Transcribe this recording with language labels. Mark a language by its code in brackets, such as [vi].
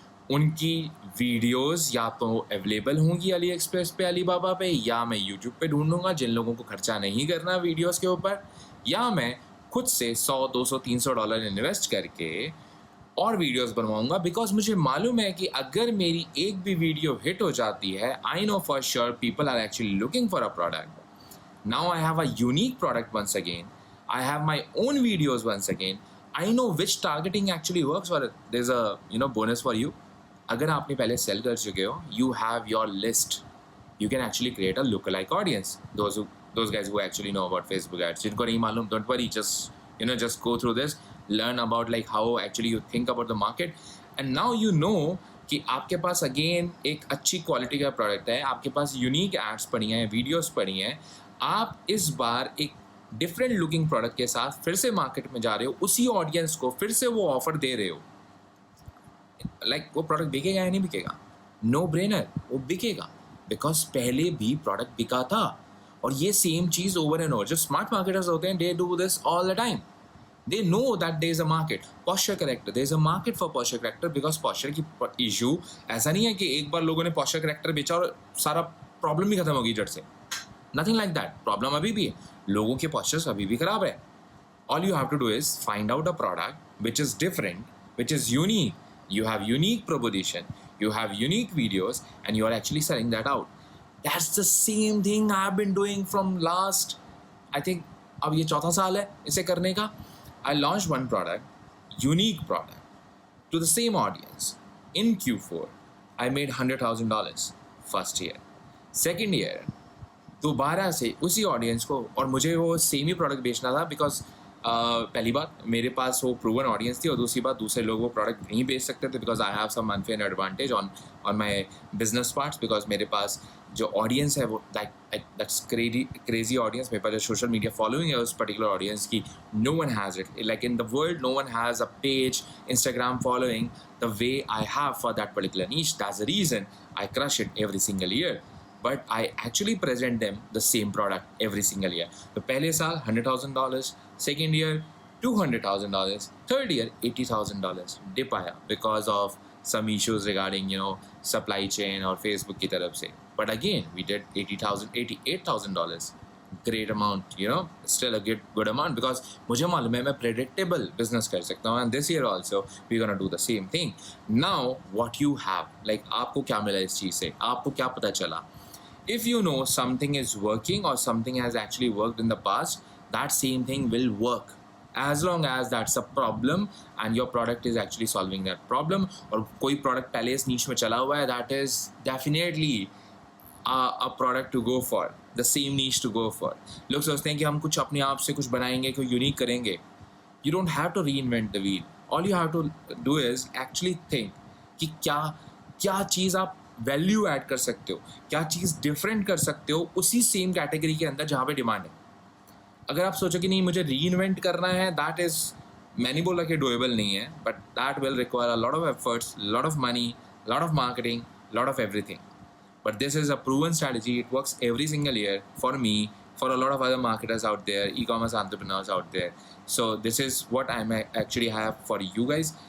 [hi] उनकी वीडियोस या तो अवेलेबल होंगी अली एक्सप्रेस पे, अलीबाबा पे, या मैं यूट्यूब पे ढूंढूंगा जिन लोगों को खर्चा नहीं करना वीडियोस के ऊपर, या मैं खुद से 100, 200, $300 इन्वेस्ट करके और वीडियोस बनवाऊंगा। बिकॉज मुझे मालूम है कि अगर मेरी एक भी वीडियो हिट हो जाती है, [en] I know for sure people are actually looking for a product. Now I have a unique product once again, I have my own videos once again. I know which targeting actually works for it. There's a bonus for you. [hi] अगर आपने पहले cell कर चुके हो, [en] you have your list. You can actually create a lookalike audience. Those guys who actually know about Facebook ads. [hi] जिनको नहीं मालूम, [en] don't worry. Just go through this. Learn about like how actually you think about the market. And now you know [hi] कि आपके पास again एक अच्छी quality का product है, आपके पास यूनिक एड्स पड़ी हैं, वीडियोस पड़ी हैं। आप इस बार एक डिफरेंट लुकिंग प्रोडक्ट के साथ फिर से मार्केट में जा रहे हो, उसी ऑडियंस को फिर से वो ऑफर दे रहे हो। वो प्रोडक्ट बिकेगा या नहीं बिकेगा? नो ब्रेनर, वो बिकेगा बिकॉज पहले भी प्रोडक्ट बिका था। [en] और ये सेम चीज ओवर एंड ओवर, [hi] जो स्मार्ट मार्केटर्स होते हैं, [en] They do this all the time. They know that there is a market, posture corrector, [hi] there is a market for posture character, because posture की issue ऐसा नहीं है कि एक बार लोगों ने पोस्चर करेक्टर बेचा और सारा प्रॉब्लम ही खत्म होगी जड़ से। [en] nothing like that, [hi] प्रॉब्लम अभी भी है, लोगों के पोस्चर्स अभी भी खराब है। [en] All you have to do is find out a product which is different, which is unique, you have unique proposition, you have unique videos, and you are actually selling that out. That's the same thing I've been doing from last, I think, [hi] अब ये चौथा साल है इसे करने का. [en] I launched one product, unique product, to the same audience in Q4. I made $100,000 first year. [hi] Second year, दोबारा से उसी ऑडियंस को, और मुझे वो सेम ही प्रोडक्ट बेचना था बिकॉज पहली बात मेरे पास वो प्रूवन ऑडियंस थी, और दूसरी बात दूसरे लोग वो प्रोडक्ट नहीं बेच सकते थे because [en] I have some unfair advantage on my business parts, [hi] because मेरे पास जो ऑडियंस है वो [en] That's crazy audience. [hi] मेरे पास जो सोशल मीडिया फॉलोइंग है उस पर्टिकुलर ऑडियंस की, [en] No one has it. Like in the world no one has a page, Instagram following the way I have for that particular niche. That's the reason I crush it every single year. But I actually present them the same product every single year. [hi] तो पहले साल [en] $100,000, second year $200,000, third year $80,000 dip आया because of some issues regarding supply chain [hi] और Facebook की तरफ से. [en] But again we did $88,000. Great amount, still a good amount because [hi] मुझे मालूम है मैं [en] predictable business कर सकता हूँ, and this year also we're gonna do the same thing. Now what you have, like [hi] आपको क्या मिला इस चीज़ से, आपको क्या पता चला? [en] If you know something is working or something has actually worked in the past, that same thing will work as long as that's a problem and your product is actually solving that problem. [hi] और कोई product पहले इस niche में चला हुआ है, [en] that is definitely a product to go for, the same niche to go for. [hi] लोग सोचते हैं कि हम कुछ अपने आप से कुछ बनाएंगे, कोई यूनिक करेंगे. [en] You don't have to reinvent the wheel. All you have to do is actually think [hi] कि क्या चीज़ आप वैल्यू ऐड कर सकते हो, क्या चीज़ डिफरेंट कर सकते हो उसी सेम कैटेगरी के अंदर जहाँ पे डिमांड है. अगर आप सोचो कि नहीं मुझे री इन्वेंट करना है, [en] that is, [hi] मैं नहीं बोल रहा कि डुएबल नहीं है, [en] But that will require a lot of efforts, lot of money, lot of marketing, lot of everything. But this is a proven strategy. It works every single year for me, for a lot of other marketers out there, e-commerce entrepreneurs out there. So this is what I actually have for you guys.